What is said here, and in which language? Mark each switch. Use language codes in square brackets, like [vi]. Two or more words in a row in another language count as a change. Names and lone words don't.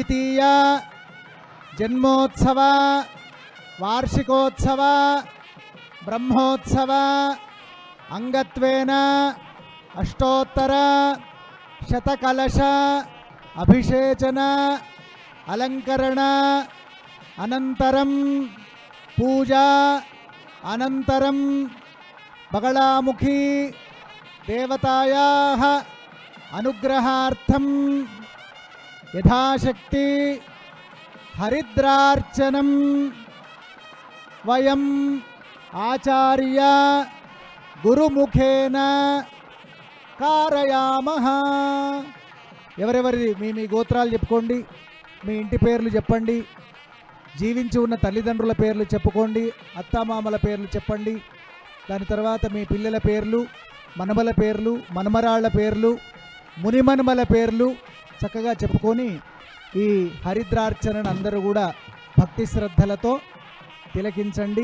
[sa] द्वितीय जन्मोत्सव वार्षिकोत्सव ब्रह्मोत्सव अंगत्वेन अष्टोत्तर शतकलश अभिषेचन अलंकरण अनंतरम पूजा अनंतरम बगलामुखी देवतायाः अनुग्रहार्थं यथाशक्ति हरिद्रार्चनं वयम् आचार्य गुरुमुखेन कारयामः। [te] ఎవరెవరి మీ గోత్రాలు చెప్పుకోండి, మీ ఇంటి పేర్లు చెప్పండి, జీవించి ఉన్న తల్లిదండ్రుల పేర్లు చెప్పుకోండి, అత్తామామల పేర్లు చెప్పండి. దాని తర్వాత మీ పిల్లల పేర్లు, మనమల పేర్లు, మనమరాళ్ల పేర్లు, మునిమనుమల పేర్లు చక్కగా చెప్పుకొని ఈ హరిద్రార్చనను అందరూ కూడా భక్తి శ్రద్ధలతో తిలకించండి.